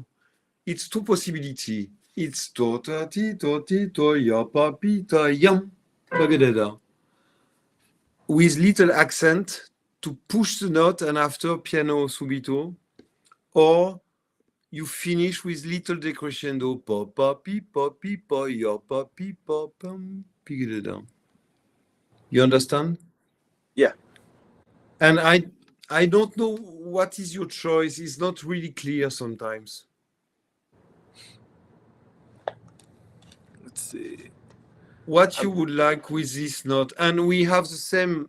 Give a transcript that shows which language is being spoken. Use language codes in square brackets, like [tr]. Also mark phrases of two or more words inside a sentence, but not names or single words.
[en] It's two possibility. It's to ta ti to ya pa pi ta yam with little accent to push the note and after [it] piano subito, [en] or you finish with little decrescendo pa pa pi pa ya pa pi pa pam pi. You understand? Yeah. And I don't know what is your choice. It's not really clear sometimes. Let's see. What you would like with this note, and we have the same.